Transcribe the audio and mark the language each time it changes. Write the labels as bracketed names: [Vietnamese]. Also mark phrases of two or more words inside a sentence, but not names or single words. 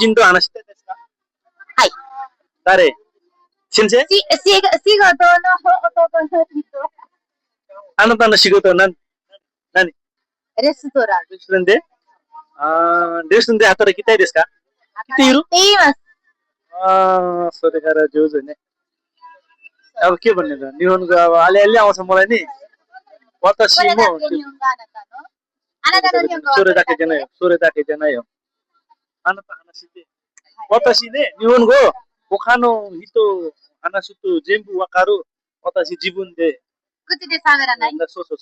[Japanese] 人と話してですかはい誰先生仕事の弟の人あなたの仕事は何レストランでレストランで働きたいですか来ているいますそれから上手ね [Nepali] अब के भन्ने त निहुनको अब अलिअलि आउँछ मलाई नि [Japanese] 私もそれだけじゃないよあなた話して私ね日本語他の人話すと全部わかる私自分で口で喋らないそう